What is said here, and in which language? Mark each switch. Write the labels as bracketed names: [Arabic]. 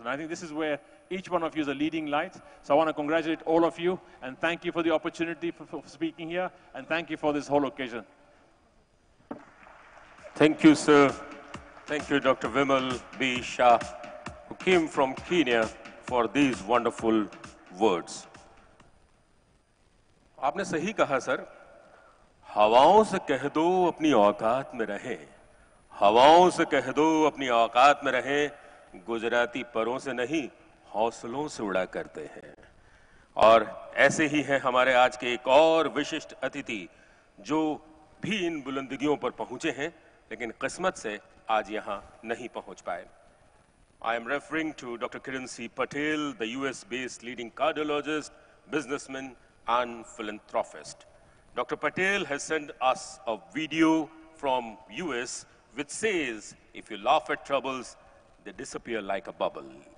[English] And I think this is where each one of you is a leading light. So I want to congratulate all of you and thank you for the opportunity for speaking here, and thank you for this whole occasion. Thank you, sir. Thank you, Dr. Vimal B. Shah, who came from Kenya for these wonderful words. [Hindi] आपने सही कहा, sir. हवाओं से कह दो अपनी औकात में रहें. हवाओं से कह दो अपनी औकात में रहें. गुजराती परों से नहीं, हौसलों से उड़ा करते हैं. और ऐसे ही हैं हमारे आज के एक और विशिष्ट अतिथि जो भी इन बुलंदियों पर पहुंचे हैं, लेकिन किस्मत से आज यहां नहीं पहुंच पाए. [English] I am referring to Dr. Kiran C. Patel, the US-based leading cardiologist, businessman, and philanthropist. Dr. Patel has sent us a video from US which says, if you laugh at troubles, they disappear like a bubble.